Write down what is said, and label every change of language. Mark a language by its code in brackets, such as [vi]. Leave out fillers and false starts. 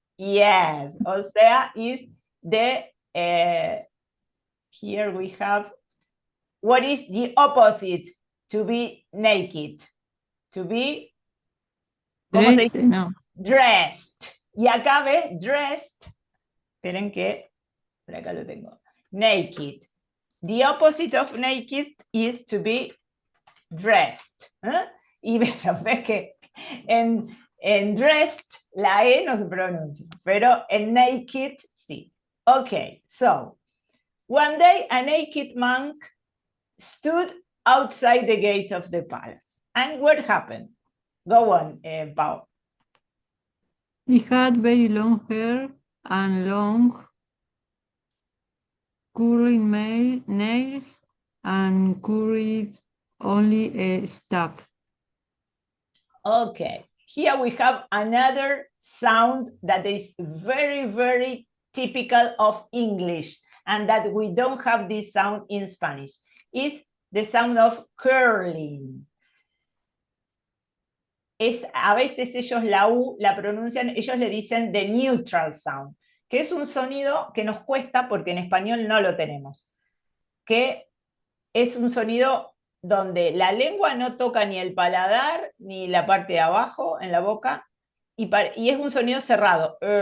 [en] Yes, [es] o sea, [en] is the, here we have, what is the opposite to be naked? To be, [es] ¿cómo se dice? No. Dressed. Y acá ves, dressed, esperen que, por acá lo tengo, naked. [en] The opposite of naked is to be dressed. [es] Y ves que en dressed la E no se pronuncia, pero en naked sí. [en] Okay, so, one day a naked monk stood outside the gate of the palace. And what happened? Go on, Pau. He had very long hair and long curling nails and carried only a staff. Okay, here we have another sound that is very, very typical of English and that we don't have this sound in Spanish. It's the sound of curling. [es] A veces ellos la U la pronuncian, ellos le dicen [en] the neutral sound, [es] que es un sonido que nos cuesta porque en español no lo tenemos, que es un sonido donde la lengua no toca ni el paladar ni la parte de abajo en la boca, y es un sonido cerrado.